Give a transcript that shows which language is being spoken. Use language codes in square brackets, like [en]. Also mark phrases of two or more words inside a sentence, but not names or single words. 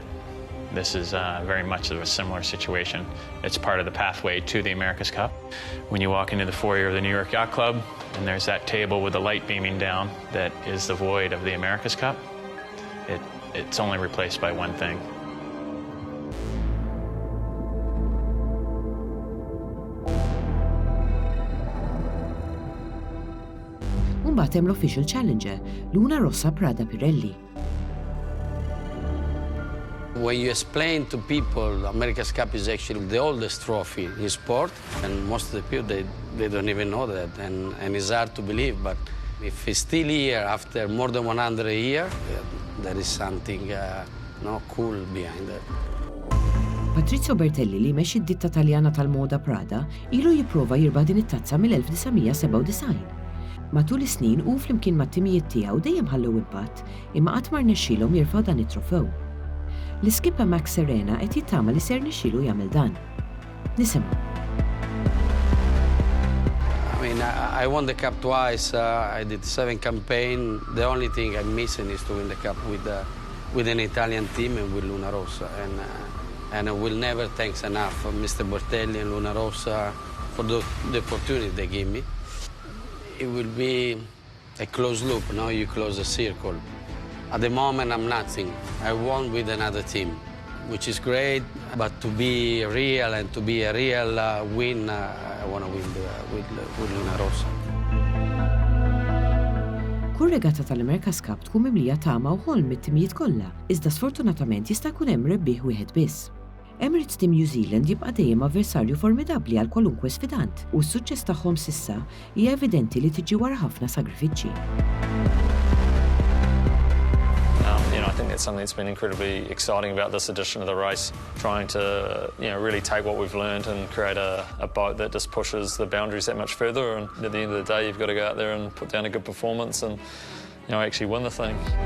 [en] This is very much of a similar situation. It's part of the pathway to the America's Cup. When you walk into the foyer of the New York Yacht Club, and there's that table with the light beaming down that is the void of the America's Cup, it's only replaced by one thing. [mt] Mbagħad hemm l- [en] Official Challenger, [mt] Luna Rossa Prada Pirelli. [en] When you explain to people America's Cup is actually the oldest trophy in sport, and most of the people, they don't even know that, and it's hard to believe, but if it's still here after more than 100 years, there is something cool behind it. [mt] Patrizio Bertelli li mexxi d-ditta Taljana tal-moda Prada ilu jipprova jirba' din it-tazza mill-1997. Matul is-snin u flimkien mat-timijiet tiegħu dejjem ħallew impatt imma qatt ma rnexxielhom jirfgħu dan it-trofew. L-iskipper Max Serena qed jittama li ser nixxielu jagħmel dan. Nisimgħu. [en] I mean, I won the cup twice. I did 7 campaigns. The only thing I'm missing is to win the cup with an Italian team and with Luna Rossa. And I will never thank enough Mr. Bertelli and Luna Rossa for the opportunity they gave me. It will be a closed loop, you close a circle. At the moment, I'm nothing. I won with another team, which is great, but to be real and to be a real win, I want to win with Luna Rossa. [mt] Kull regata tal-America's Cup tkun mimlija tama u ħolm mit-timijiet kollha, iżda sfortunatament jista' jkun hemm rebbieħ wieħed biss. Emirates Team New Zealand jibqa' dejjem avversarju formidabbli għal kwalunkwe sfidant u s-suċċess tagħhom s'issa hija evidenti li tiġi wara ħafna sagrifiċċji. [en] I think that's something that's been incredibly exciting about this edition of the race, trying to really take what we've learned and create a boat that just pushes the boundaries that much further. And at the end of the day, you've got to go out there and put down a good performance and actually win the thing.